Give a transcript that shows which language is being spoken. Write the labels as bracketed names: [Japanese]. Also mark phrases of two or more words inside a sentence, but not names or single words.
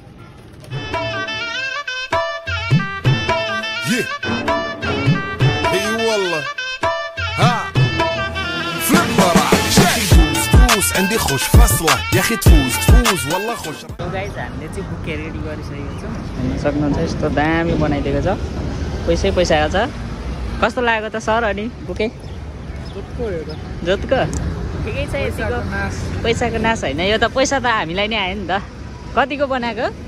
[English] Yeah. Here you [Arabic] عندي خوش فصلة يا أخي تفوز والله خوش. [Nepali] गाइस हामीले चाहिँ [English] bouquet ready [Nepali] गरिसकेको छौँ हेर्न सक्नुहुन्छ यस्तो दामी बनाइदिएको छ पैसा छ कस्तो लागेको त सर अनि बुके जोतको ठिकै छ यतिको पैसाको नाश होइन यो त पैसा त हामीलाई नै आयो नि त कतिको बनाएको